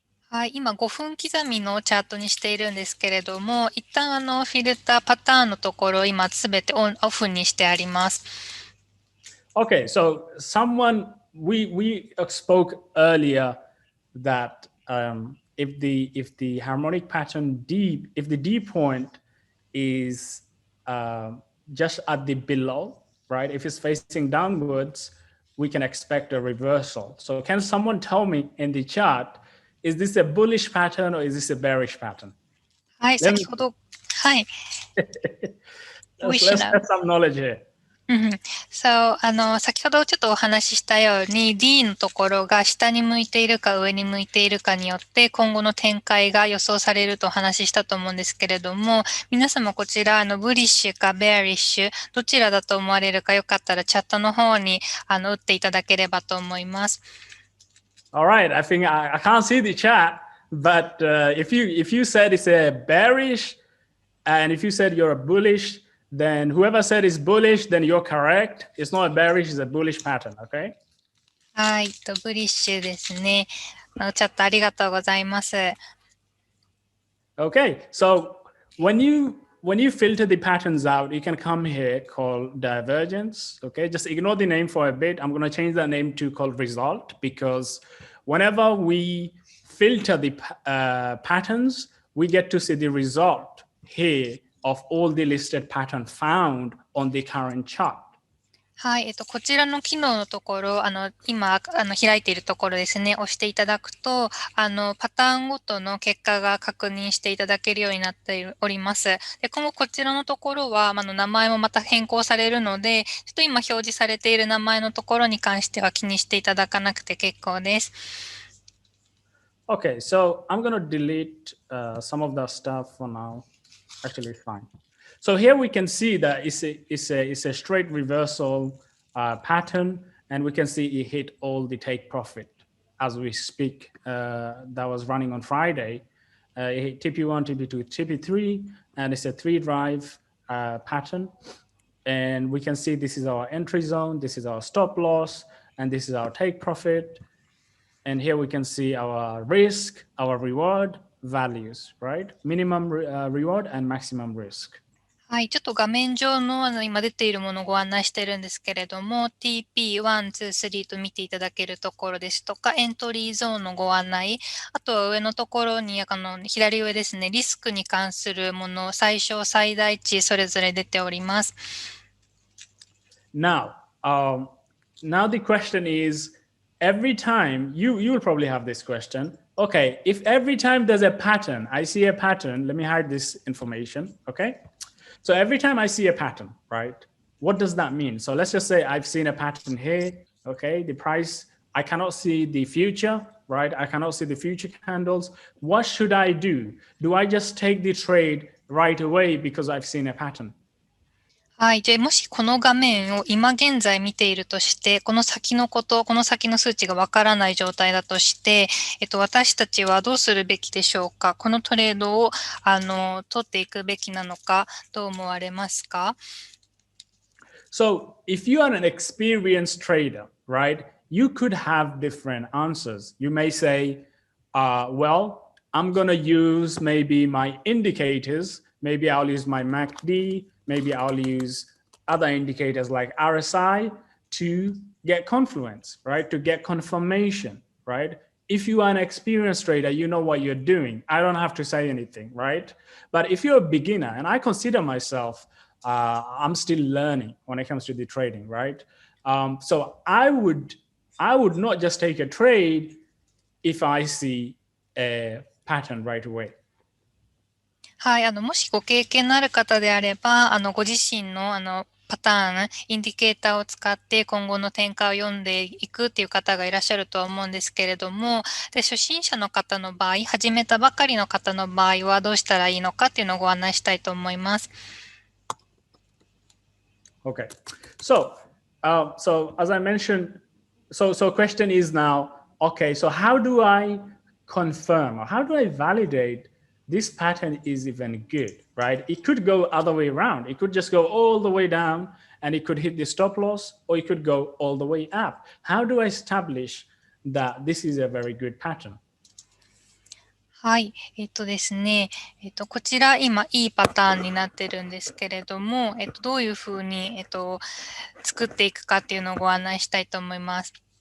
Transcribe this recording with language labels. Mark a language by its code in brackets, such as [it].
[ja] はい、今5分刻みのチャートにしているんですけれども、一旦フィルターパターンのところ、今すべてオフにしてあります。 [en] Okay, so we spoke earlier that if the harmonic pattern if the D point is just at the below, right? If it's facing downwards, we can expect a reversal. So can someone tell me in the chart, is this a bullish pattern or is this a bearish pattern? [ja] はい、先ほど、はい。 [en] let's get some knowledge here. [ja] So, 先ほどちょっとお話ししたように D のところが下に向いているか上に向いているかによって今後の展開が予想されるとお話ししたと思うんですけれども、皆様こちらブリッシュかベアリッシュどちらだと思われるかよかったらチャットの方に打っていただければと思います。 [en] All right, I think I can't see the chat, but if you said it's a bearish and if you said you're a bullish, then whoever said it's bullish, then you're correct. It's not a bearish, it's a bullish pattern, okay? [ja] はい、ブリッシュですね。チャットありがとうございます。 [en] Okay, so when you filter the patterns out, you can come here called divergence, okay? Just ignore the name for a bit. I'm going to change that name to called result because whenever we filter the patterns, we get to see the result here of all the listed patterns found on the current chart. [ja] はい、こちらの機能のところ、今、開いているところですね、押していただくと、パターンごとの結果が確認していただけるようになっております。で、今後こちらのところは、名前もまた変更されるので、ちょっと今表示されている名前のところに関しては気にしていただかなくて結構です。 [en] Okay, so I'm going to delete some of that stuff for now. Actually, it's fine. So here we can see that it's a straight reversal pattern, and we can see it hit all the take profit as we speak. That was running on Friday. It hit TP1, TP2, TP3, and it's a 3-drive pattern. And we can see this is our entry zone, this is our stop loss, and this is our take profit. And here we can see our risk, our reward values, right? Minimum reward and maximum risk. [ja] はい、ちょっと画面上の今出ているものをご案内しているんですけれども、TP1、2、3と見ていただけるところですとか、エントリーゾーンのご案内、あとは上のところに、左上ですね、リスクに関するもの、最小最大値、それぞれ出ております。 [en] Now the question is, every time, you'll probably have this question. Okay, if every time there's a pattern, I see a pattern, let me hide this information, okay? So every time I see a pattern, right, what does that mean? So let's just say I've seen a pattern here, okay? The price, I cannot see the future, right? I cannot see the future candles. What should I do? Do I just take the trade right away because I've seen a pattern? [ja] はい。じゃあ、もしこの画面を今現在見ているとして、この先のこと、この先の数値がわからない状態だとして、私たちはどうするべきでしょうか？このトレードを、取っていくべきなのか、どう思われますか？ [en] So if you are an experienced trader, right, you could have different answers. You may say, well, I'm going to use maybe my indicators. Maybe I'll use my MACD. Maybe I'll use other indicators like RSI to get confluence, right? To get confirmation, right? If you are an experienced trader, you know what you're doing. I don't have to say anything, right? But if you're a beginner, and I consider myself, I'm still learning when it comes to the trading, right? So I would not just take a trade if I see a pattern right away. [ja] はい。もしご経験のある方であれば、ご自身の、パターン、インディケーターを使って今後の展開を読んでいくっていう方がいらっしゃるとは思うんですけれども、で、初心者の方の場合、始めたばかりの方の場合はどうしたらいいのかっていうのをご案内したいと思います。 [en] Okay. So as I mentioned, so question is now, okay, so how do I confirm or how do I validate this pattern is even good, right? It could go other way around. It could just go all the way down and it could hit the stop loss, or it could go all the way up. How do I establish that this is a very good pattern. [ja] はい。ですね。こちら今いいパターンになってるんですけれども、どういうふうに、作っていくかっていうのをご案内したいと思います。